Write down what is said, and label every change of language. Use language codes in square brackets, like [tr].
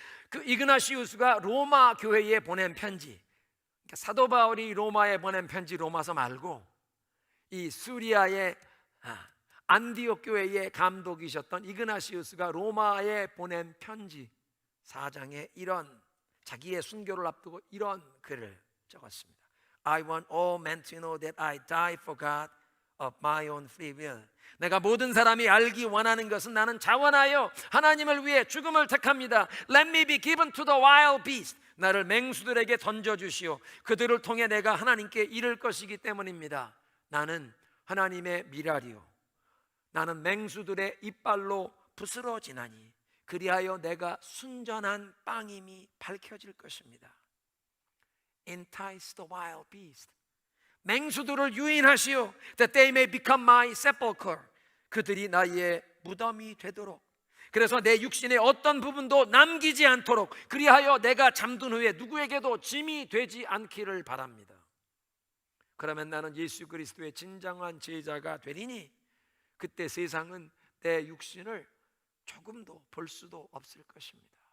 [ko] 그 이그나시우스가 로마 교회에 보낸 편지, 그러니까 사도 바울이 로마에 보낸 편지 로마서 말고 이 수리아의 안디옥 교회의 감독이셨던 이그나시우스가 로마에 보낸 편지 4장에 이런 자기의 순교를 앞두고 이런 글을 적었습니다. [en] I want all men to know that I die for God of my own free will. [ko] 내가 모든 사람이 알기 원하는 것은 나는 자원하여 하나님을 위해 죽음을 택합니다. [en] Let me be given to the wild beast. [ko] 나를 맹수들에게 던져주시오. 그들을 통해 내가 하나님께 이를 것이기 때문입니다. 나는 하나님의 미랄이요, 나는 맹수들의 이빨로 부스러지나니 그리하여 내가 순전한 빵임이 밝혀질 것입니다. [en] Entice the wild beast. [ko] 맹수들을 유인하시오. [en] That they may become my sepulchre. [ko] 그들이 나의 무덤이 되도록. 그래서 내 육신의 어떤 부분도 남기지 않도록, 그리하여 내가 잠든 후에 누구에게도 짐이 되지 않기를 바랍니다. 그러면 나는 예수 그리스도의 진정한 제자가 되리니 그때 세상은 내 육신을 조금도 볼 수도 없을 것입니다.